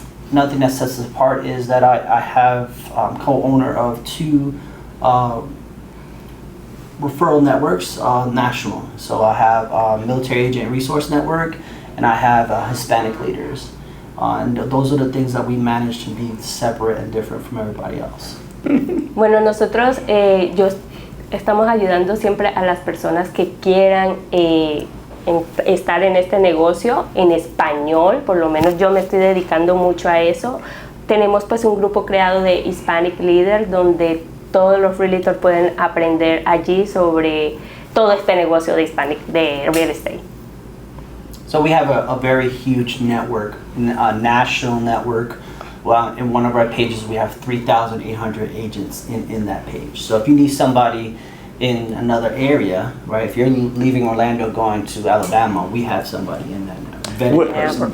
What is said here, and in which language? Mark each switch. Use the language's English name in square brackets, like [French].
[English] Another thing that sets us apart is that I have co-owner of 2 referral networks, national. So I have Military Agent Resource Network, and I have Hispanic leaders. And those are the things that we manage to be separate and different from everybody else. [Spanish] Bueno, nosotros estamos ayudando siempre a las personas que quieran estar en este negocio en español, por lo menos yo me estoy dedicando mucho a eso. Tenemos pues un grupo creado de Hispanic Leaders donde todos los realtors pueden aprender allí sobre todo este negocio de real estate. [English] So we have a very huge network, a national network. Well, in one of our pages, we have 3,800 agents in that page. So if you need somebody in another area, right? If you're leaving Orlando going to Alabama, we have somebody in that network.